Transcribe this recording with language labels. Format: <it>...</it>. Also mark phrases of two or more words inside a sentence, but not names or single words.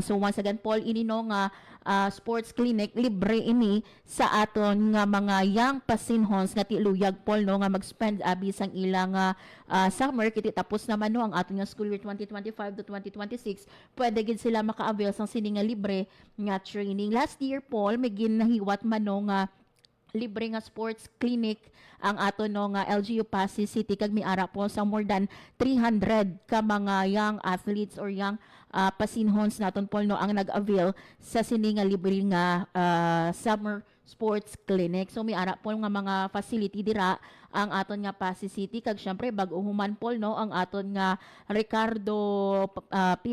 <hil>So once again Paul, ini no nga</hil> <en>sports clinic</en> <hil>libre ini sa aton nga mga young pasinhons nga tiluyag Paul no nga mag-spend abi sang ilang summer kiti tapos naman no ang aton nga</hil> <en>school year 2025 to 2026,</en> <hil>pwede gid sila maka-avail sang sini nga libre nga training.</hil> <en>Last year</en> <hil>Paul may ginahiwat man no nga libre nga</hil> <en>sports clinic</en> <hil>ang ato no nga LGU Pasig City kag miara po sa</hil> <en>more than 300</en> <hil>ka mga</hil> <en>young athletes</en> <hil>or young pasinhons naton Paul no ang nag-avail sa sini nga libre nga</hil> <en>summer sports clinic.</en> <hil>So miara po nga mga facility dira ang aton nga Pasig City kag syempre bag-o human Paul no ang aton nga Ricardo P.</hil>